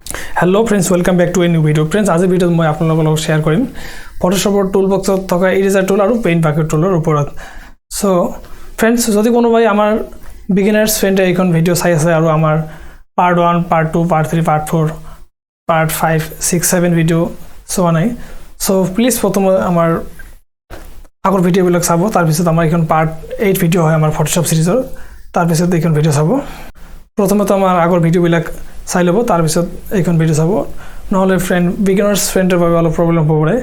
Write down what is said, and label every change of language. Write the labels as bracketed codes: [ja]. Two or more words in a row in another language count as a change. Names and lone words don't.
[en] Hello friends, welcome back to a new video. Friends, [as] আজি ভিডিওত মই আপোনালোকৰ লগত শেয়াৰ কৰিম Photoshopৰ টুলবক্সত থকা [en] eraser tool [as] আৰু [en] paint bucket toolৰ [as] ওপৰত। [en] so friends, [as] যদি কোনোবাই আমাৰ [en] beginners friende [as] এইখন ভিডিও চাই আছে আৰু আমাৰ পার্ট 1, পার্ট 2, পার্ট 3, পার্ট 4, পার্ট 5, 6, 7 ভিডিও চোৱা নাই। [en] so please [as] প্ৰথমে আমাৰ আগৰ ভিডিওবিলাক চাব, তাৰ পিছত আমাৰ এইখন পার্ট 8 ভিডিও হয় আমাৰ ফটোশপ সিৰিজৰ, তাৰ পিছত এইখন ভিডিও চাব। প্ৰথমে তো আমাৰ আগৰ ভিডিওবিলাক চাই লব, তাৰ পিছত এইখন ভিডিও চাব, নহলে [en] friend beginners friendৰ [as] বাবে অলপ প্ৰবলেম হ'ব পাৰে।